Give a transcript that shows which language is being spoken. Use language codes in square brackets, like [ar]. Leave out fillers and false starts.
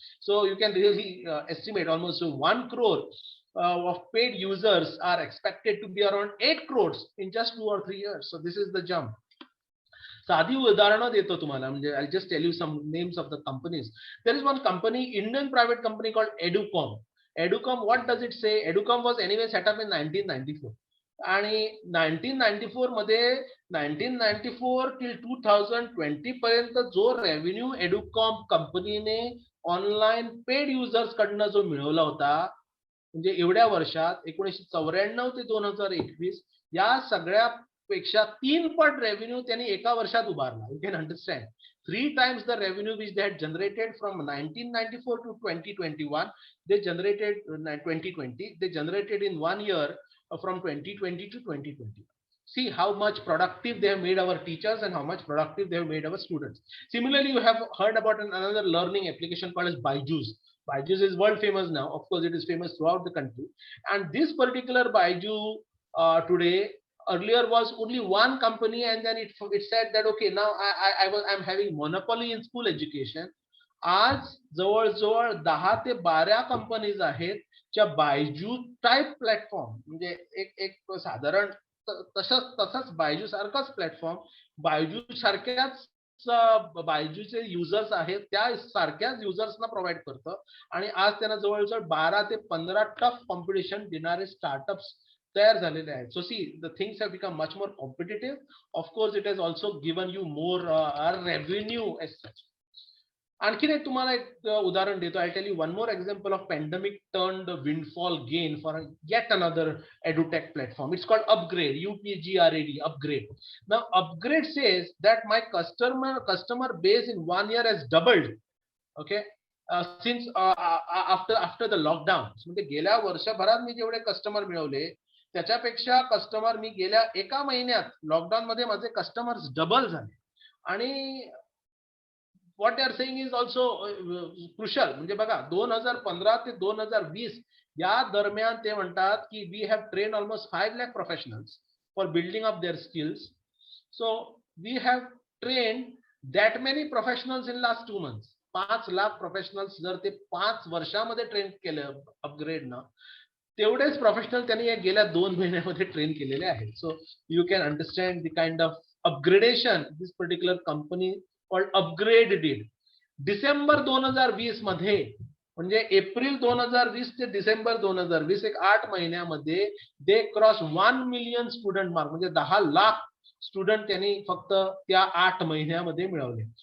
[en] So you can really estimate almost 1 crore of paid users are expected to be around 8 crores in just 2 or 3 years. So this is the jump. [mr] साधी उदाहरणं देतो तुम्हाला, म्हणजे [en] I'll just tell you some names of the companies. There is one company, Indian private company called Educom. Educom, what does it say? Educom was anyway set up in 1994. [mr] आणि 1994 मध्ये 1994 till 2020 पर्यंत जो revenue Educomp कंपनीने online paid users कडनं जो मिळवला होता, म्हणजे एवढ्या वर्षात 1994 ते 2021 या सगळ्या पेक्षा 3 पट रेव्हेन्यू त्यांनी एका वर्षात उभारला. [en] You can understand 3 times the revenue which they had generated from 1994 to 2021, they generated 2020, they generated in 1 year from 2020 to 2021. See how much productive they have made our teachers and how much productive they have made our students. Similarly, you have heard about another learning application called as Byju's. Byju's is world famous now. Of course, it is famous throughout the country. And this particular Byju today, earlier was only one company, and then it said that okay, now I'm having monopoly in school education. [mr] आज जवळजवळ 10 ते 12 companies आहेत ज्या Byju type platform, म्हणजे एक साधारण तसंच बायजू सारखाच प्लॅटफॉर्म, बायजू सारख्याच बायजूचे युजर्स आहेत त्या सारख्याच युजर्सना प्रोव्हाइड करतं आणि आज त्यांना जवळजवळ 12 ते 15 टफ कॉम्पिटिशन देणारे स्टार्टअप्स तयार झालेले आहेत. [en] So see the things have become much more competitive. Of course it has also given you more revenue as such. [mr] आणखीन एक तुम्हाला एक उदाहरण देतो. [en] I tell you one more example of pandemic turned windfall gain for yet another edutech platform. It's called Upgrade, UPGRAD, Upgrade. Now Upgrade says that my customer base in 1 year has doubled. Okay, since after the lockdown. [mr] म्हणजे गेल्या वर्षभरात मी जेवढे customer मिळवले त्याच्यापेक्षा customer मी गेल्या एका महिन्यात lockdown मध्ये माझे कस्टमर्स डबल झाले. [en] आणि what they are saying is also crucial. [mr] म्हणजे बघा 2015 ते 2020 या दरम्यान ते म्हणतात की [en] we have trained almost 5 lakh professionals for building up their skills. So we have trained that many professionals in last 2 months. [mr] 5 lakh professionals जर ते 5 वर्षामध्ये ट्रेन केले अपग्रेड ना, तेवढेच प्रोफेशनल त्यांनी या गेल्या 2 महिन्यामध्ये ट्रेन केलेले आहेत. [en] So you can understand the kind of upgradation this particular company called Upgrade did. [mr] December 2020 मध्ये म्हणजे एप्रिल 2020 ते डिसेंबर 2020 एक 8 महिन्यामध्ये [en] they cross 1 million student mark, [mr] म्हणजे 10 लाख स्टुडंट त्यांनी फक्त त्या 8 महिन्यामध्ये मिळवले.